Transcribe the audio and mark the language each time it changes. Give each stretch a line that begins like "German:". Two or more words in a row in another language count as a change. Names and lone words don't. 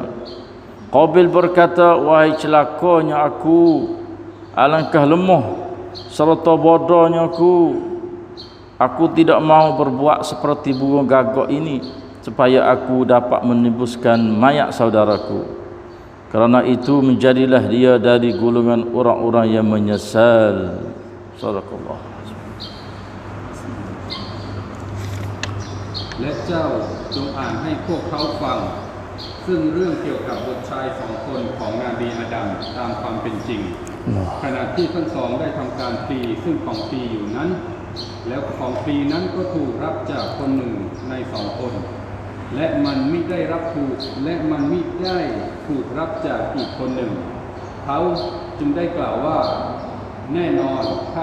Malay: Qabil berkata, wahai celakanya aku, alangkah lemah serta bodohnya aku tidak mau berbuat seperti burung gagak ini supaya aku dapat menembuskan mayat saudaraku. Kerana itu menjadilah dia dari golongan orang-orang yang menyesal. Sadaqallah.
Thai: และเจ้าจงอ่านให้พวกเขาฟังซึ่งเรื่องเกี่ยวกับบุตรชายสองคนของนบีอาดัมตามความเป็นจริงขณะที่ทั้งสองได้ทำการพลีซึ่งของพลีอยู่นั้นแล้วของพลีนั้นก็ถูกรับจากคนหนึ่งในสองคนและมันไม่ได้ถูกรับจากอีกคนหนึ่งเขาจึงได้กล่าวว่าแน่นอนข้า